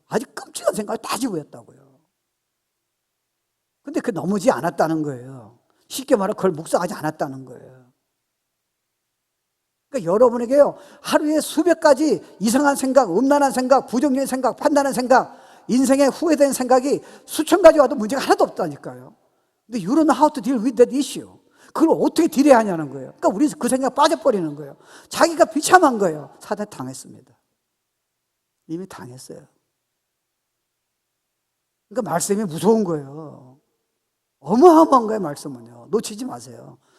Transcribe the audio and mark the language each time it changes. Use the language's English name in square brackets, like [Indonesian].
[Korean] 아주 끔찍한 생각을 다 지고 했다고요. 근데 그 넘어지 않았다는 거예요. 쉽게 말해 그걸 묵상하지 않았다는 거예요. 그러니까 여러분에게요, 하루에 수백 가지 이상한 생각, 음란한 생각, 부정적인 생각, 판단한 생각, 인생에 후회된 생각이 수천 가지 와도 문제가 하나도 없다니까요. [English] 근데 you don't know how to deal with that issue. [Korean] 그걸 어떻게 딜해야 하냐는 거예요. 그러니까 우리는 그 생각 빠져버리는 거예요. 자기가 비참한 거예요. 사단 당했습니다. 이미 당했어요. 그러니까 말씀이 무서운 거예요. 어마어마한 거예요, 말씀은요. 놓치지 마세요.